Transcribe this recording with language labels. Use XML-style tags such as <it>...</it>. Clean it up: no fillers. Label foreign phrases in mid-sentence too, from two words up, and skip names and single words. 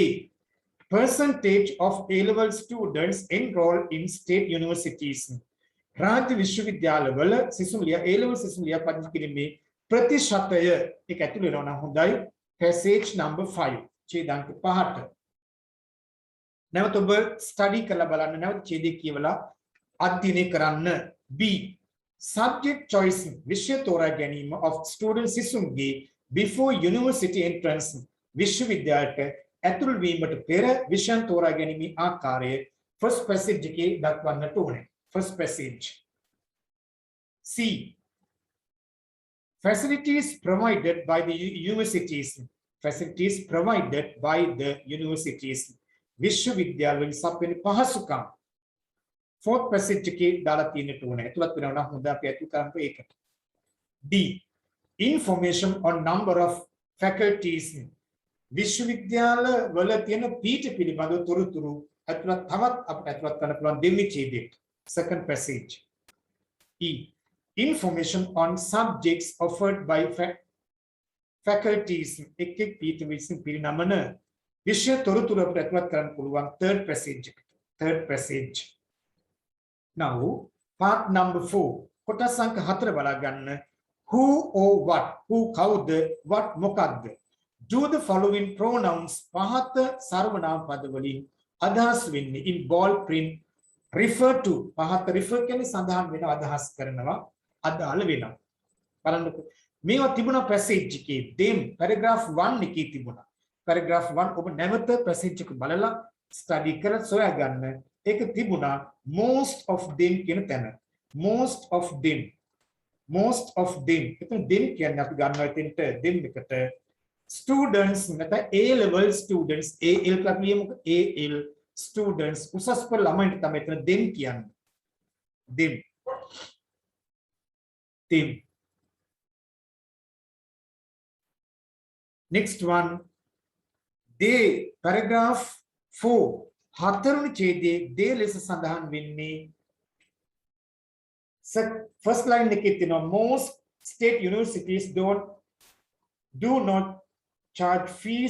<en>Percentage of A-level students enrolled in state universities.</en> <si>රාජ්‍ය විශ්වවිද්‍යාලවල සිසුන්ලියා A-level සිසුන්ලියා පදිංචි කිරීමේ ප්‍රතිශතය ඒක ඇතුළු වෙනවා නම් හොඳයි.</si> <en>Passage number 5 ඡේදාංක 5ට.</en> <si>නැවත ඔබ ස්ටඩි කරලා බලන්න නැවත ඡේදය කියවලා අධ්‍යයනය කරන්න.</si> <en>B. Subject choice</en> <si>විෂය තෝරා ගැනීම</si> <en>of student</en> <si>සිසුන්ගේ</si> <en>before university entrance</en> <si>විශ්වවිද්‍යාලයට ඇතුල් වීමට පෙර විෂයන් තෝරා ගැනීමේ ආකාරය</si> <en>first passage</en> <si>එකේ දක්වන්නට ඕනේ.</si> <en>First passage. C. Facilities provided by the universities. Facilities provided by the universities.</en> <si>විශ්වවිද්‍යාලවලින් සපයන පහසුකම්.</si> <en>Fourth passage</en> <si>එකේ දාලා තියෙන්නට ඕනේ. ඇතුළත් වෙනවා නම් හොඳ අපි ඇතුළත් කරන්නේ ඒකට.</si> <en>D. Information on number of faculties.</en> <si>විශ්වවිද්‍යාල වල තියෙන පීඨ පිළිබඳව තොරතුරු ඇතුළත් තවත් අපිට ඇතුළත් කරන්න පුළුවන් දෙවෙනි ඡේදයට.</si> <en>Second passage. E. Information on subjects offered by faculties.</en> <si>එක් එක් පීඨ විසින් පිරිනමන විෂය තොරතුරු අපිට ඇතුළත් කරන්න පුළුවන්</si> <en>third passage</en> <si>එකට.</si> <en>Third passage. Now part number 4.</en> <si>කොටස් අංක 4 බලා ගන්න.</si> <en>Who or what? Who කවුද?</en> <si>What මොකක්ද?</si> <en>Do the following pronouns</en> <si>පහත සර්වනාම පද වලින් අදහස් වෙන්නේ</si> <en>in bold print refer to</en> <si>පහත refer කියන්නේ සඳහන් වෙන අදහස් කරනවා අදාළ වෙනවා. බලන්නකො මේවා තිබුණා passage එකේ</si> <en>them paragraph 1</en> <si>එකේ තිබුණා. paragraph 1 ඔබ නැවත passage එක බලලා study කරලා සොයා ගන්න. ඒක තිබුණා</si> <en>most of them</en> <si>කියන තැන.</si> <en>most of them. most of them.</en> <si>එතන them කියන්නේ අපි ගන්නවා එතෙන්ට them එකට students නැත්නම්</si> <en>A level students AL</en> <si>කියලා කියමුකෝ</si> <en>AL students</en> <si>උසස් පෙළ ළමයින්ට තමයි එතන them කියන්නේ.</si> <en>them. them. Next one. they paragraph 4</en> <si>හතරවෙනි ඡේදයේ</si> <en>they</en> <si>ලෙස සඳහන් වෙන්නේ</si> <en>first line</en> <si>එකේ තියෙනවා</si> <en>most state universities do not charge fees.</en>